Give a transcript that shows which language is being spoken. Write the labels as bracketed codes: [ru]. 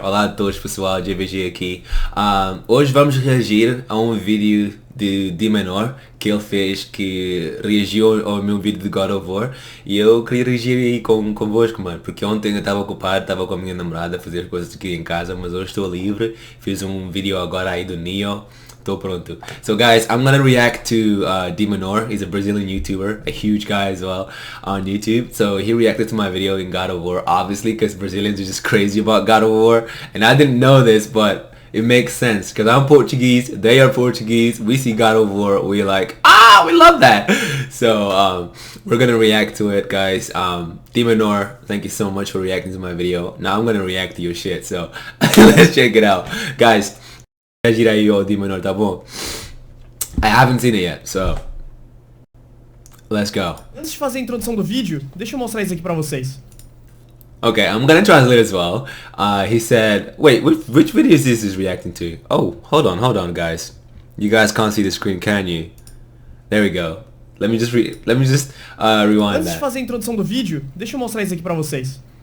[pt] Olá a todos pessoal, GBG aqui. Hoje vamos reagir a um vídeo de DMENOR que ele fez, que reagiu ao meu vídeo de God of War, e eu queria reagir aí convosco, mano, porque ontem eu estava ocupado, estava com a minha namorada a fazer coisas aqui em casa, mas hoje estou livre, fiz um vídeo agora aí do Neo. Tô pronto. [en] So guys, I'm gonna react to DMENOR. He's a Brazilian YouTuber, a huge guy as well on YouTube. So he reacted to my video in God of War, obviously, because Brazilians are just crazy about God of War. And I didn't know this, but it makes sense, because I'm Portuguese, they are Portuguese, we see God of War, we're like, we love that. So we're gonna react to it, guys. DMENOR, thank you so much for reacting to my video. Now I'm gonna react to your shit, so let's check it out. Guys, [pt] reagir aí ao DMENOR, tá bom? [en] I haven't seen it yet, so let's go. [pt] Antes de fazer a introdução do vídeo, deixa eu mostrar isso aqui pra vocês. [en] Okay, I'm gonna translate as well. He said, wait, which video is this reacting to? Oh, hold on, guys. You guys can't see the screen, can you? There we go. Let me just rewind [pt] Antes de [en] that. [pt] fazer a introdução do vídeo, deixa eu mostrar isso aqui pra vocês.